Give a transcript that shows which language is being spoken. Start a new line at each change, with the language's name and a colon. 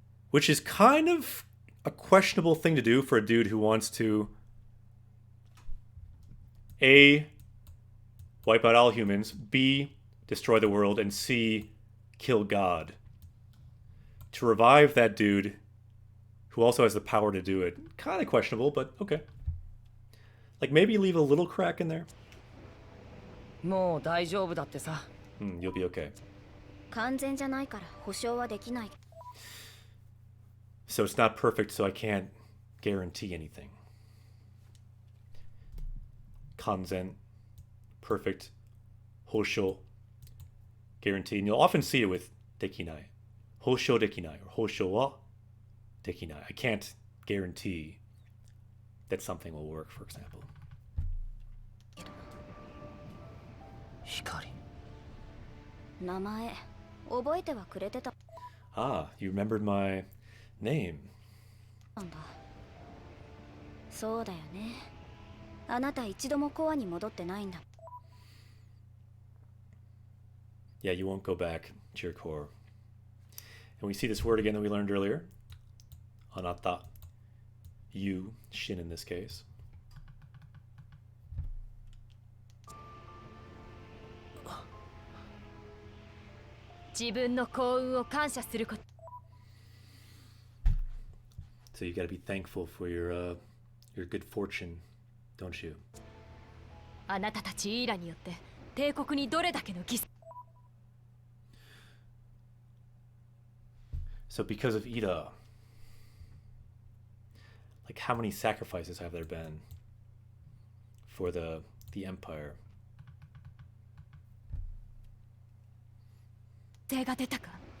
English: Which is kind of a questionable thing to do for a dude who wants to A, wipe out all humans, B, destroy the world, and C, kill God. To revive that dude who also has the power to do it. Kind of questionable, but okay. Like maybe leave a little crack in there.
Japanese: もう大丈夫だってさ。
English: You'll be okay.
Japanese: 完全じゃないから保証はできない
English: So it's not perfect, so I can't guarantee anything. Kanzen, perfect, hosho, guarantee. And you'll often see it with dekinai.
Japanese: Hosho dekinai
English: or
Japanese: hosho wa dekinai.
English: I can't guarantee that something will work, for example.
Japanese: 光。名前覚えてはくれてた
English: Ah, you remembered my name.
Japanese: んだ。そうだよね。あなた一度もコアに戻ってないんだ。
English: Yeah, you won't go back to your core. And we see this word again that we learned earlier. Anata. You, Shin in this case.
Japanese: 自分の幸運を感謝すること。
English: So you gotta be thankful for your good fortune, don't you?
Japanese: あなたたちイーラによって帝国にどれだけの犠牲。
English: So because of Ida, like how many sacrifices have there been for the empire?
Japanese: 手が出たか。